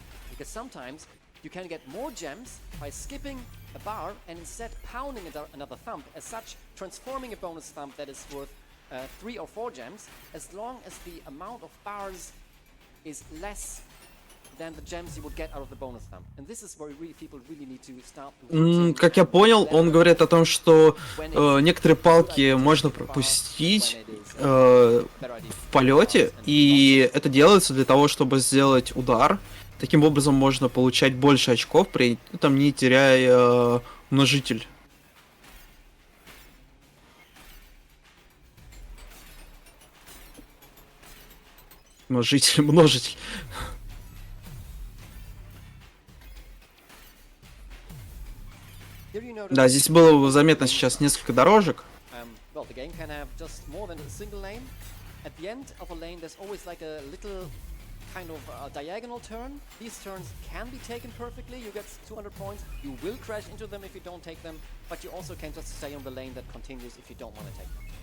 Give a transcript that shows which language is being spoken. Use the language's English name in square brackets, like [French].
[English] Because sometimes you can get more gems by skipping a bar and instead pounding another thump, as such transforming a bonus thump that is worth 3 or 4 gems, as long as the amount of bars is less than the gems you would get out of the bonus thump. And this is where people really need to start routing. [Russian] Как я понял, он говорит о том, что некоторые палки можно пропустить в полете, и это делается для того, чтобы сделать удар. Таким образом можно получать больше очков, при этом не теряя множитель. Множитель. Да, здесь было заметно сейчас несколько дорожек. [English] Well, the game can have just more than a single lane. At the end of a lane, there's always like a little kind of diagonal turn. These turns can be taken perfectly. You get 200 points. You will crash into them if you don't take them, but you also can just stay on the lane that continues if you don't want to take them.